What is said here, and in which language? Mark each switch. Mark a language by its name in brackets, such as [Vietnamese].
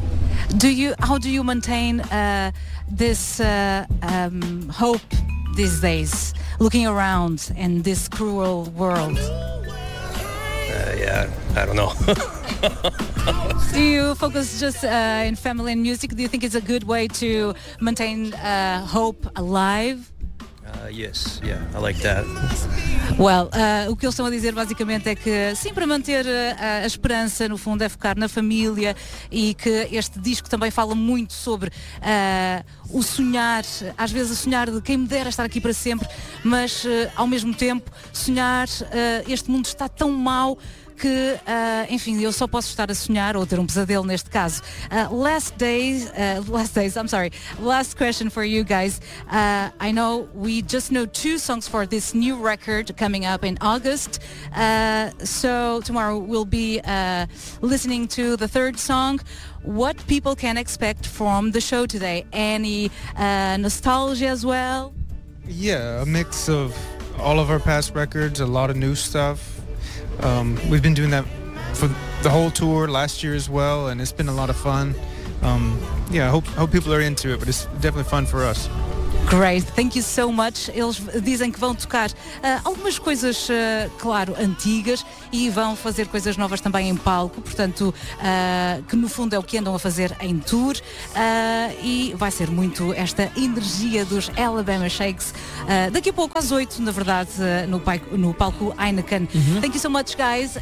[English] How do you maintain this hope these days, looking around in this cruel world? Yeah, I don't know. Do you focus just in family and music? Do you think it's a good way to maintain hope alive? Yes, yeah, I like that. Well, [Portuguese] o que eles estão a dizer basicamente é que sim, para manter a esperança, no fundo, é focar na família, e que este disco também fala muito sobre o sonhar, às vezes a sonhar de quem me dera estar aqui para sempre, mas ao mesmo tempo sonhar, este mundo está tão mau, que, enfim, eu só posso estar a sonhar ou ter um pesadelo neste caso. [English] Last question for you guys. I know we just know two songs for this new record coming up in August. So tomorrow we'll be listening to the third song. What people can expect from the show today? Any nostalgia as well? Yeah, a mix of all of our past records, a lot of new stuff. We've been doing that for the whole tour last year as well, and it's been a lot of fun. I hope people are into it, but it's definitely fun for us. Great, thank you so much. [Portuguese] Eles dizem que vão tocar algumas coisas, claro, antigas, e vão fazer coisas novas também em palco, portanto, que no fundo é o que andam a fazer em tour, e vai ser muito esta energia dos Alabama Shakes daqui a pouco, às 8, na verdade, no palco Heineken. Uh-huh. [English] Thank you so much, guys.